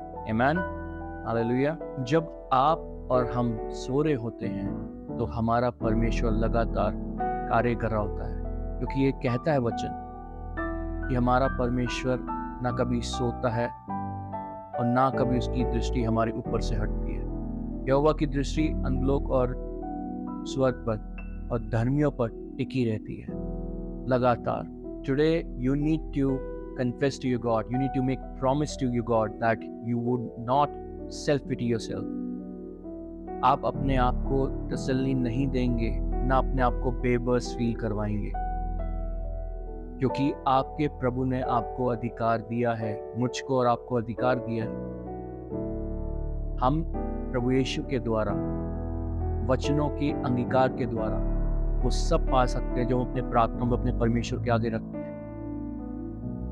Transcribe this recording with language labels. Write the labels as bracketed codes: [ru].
[hi] आमीन, हालेलुया। जब आप और हम सो रहे होते हैं तो हमारा परमेश्वर लगातार कार्य कर रहा होता है, क्योंकि ये कहता है वचन कि हमारा परमेश्वर ना कभी सोता है और ना कभी उसकी दृष्टि हमारे ऊपर से हटती है। यहोवा की दृष्टि अधोलोक और स्वर्ग पर और धर्मियों पर टिकी रहती है लगातार। [en] Today you need to confess to your God, you need to make promise to your God that you would not self pity yourself. [hi] आप अपने आप को तसल्ली नहीं देंगे, ना अपने आप को बेबस फील करवाएंगे, क्योंकि आपके प्रभु ने आपको अधिकार दिया है, मुझको और आपको अधिकार दिया है। हम प्रभु यीशु के द्वारा, वचनों के अंगीकार के द्वारा वो सब पा सकते हैं जो हम अपने प्रार्थना में अपने परमेश्वर के आगे रखते हैं।